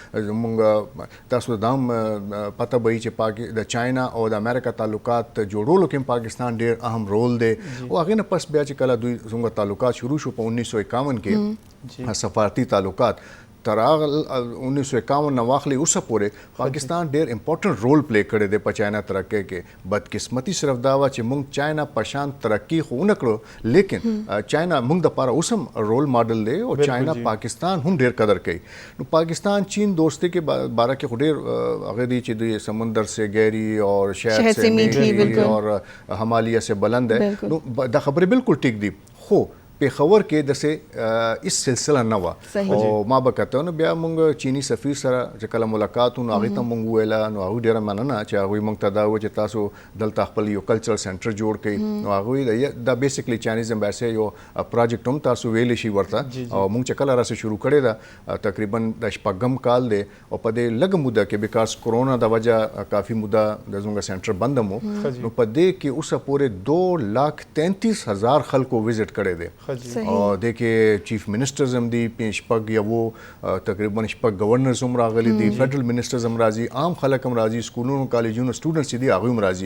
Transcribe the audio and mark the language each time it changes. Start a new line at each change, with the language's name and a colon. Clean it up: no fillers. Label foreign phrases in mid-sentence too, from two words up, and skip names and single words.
Pashto: مونږ تاسو دا هم پته به وي چې د چاینا او د امریکا تعلقات جوړولو کې پاکستان ډیر اهم رول دی او هغې نه پس بیا چې کله دوی زموږ تعلقات شروع شو په 1951 کې سفارتي تعلقات تر هغه 1951 نه واخلي اوسه پورې پاکستان ډیر
English: important role
Pashto: پلی کړی دی په چاینا ترقۍ کې. بدقسمتي صرف دا وه چې موږ چاینا په شان ترقي خو ونه کړو لیکن چاینا موږ دپاره اوس هم
English: role model
Pashto: دی او چاینا پاکستان هم ډیر قدر کوي. نو پاکستان چین دوستی کې باره کې خو ډیر هغه دی چې دوی
Urdu: سمندر سے گہری اور شہد سے میٹھی اور ہمالیہ سے بلند ہے.
Pashto: نو دا خبرې بالکل ټیک دي خو پیښور کې داسې هیڅ سلسله نه وه او ما به کته نو بیا مونږ چینی سفیر سره چې کله ملاقات و نو هغې ته مونږ وویله نو هغوی ډېره مننه چې هغوی مونږ ته دا وویل چې تاسو دلته خپل یو
English: cultural center
Pashto: جوړ کړئ. نو هغوی دا
English: basically Chinese embassy
Pashto: یو پروجیکټ هم تاسو ویلی شي ورته او مونږ چې کله راسه شروع کړی ده تقریبا د 6 کال دی او په دې لږه موده کې بیکاز کرونا د وجه کافي موده د زموږ سنټر بند هم نو په دې کې اوسه پورې 2,33,000 خلکو وزټ کړی دی او د کې
English: chief ministers
Pashto: هم دي شپږ یو تقریبا شپږ گورنرز هم راغلي دي
English: federal ministers
Pashto: هم راځي عام خلک هم راځي سکولونو کالجونو سټوډنټس دي هغوی هم راځي.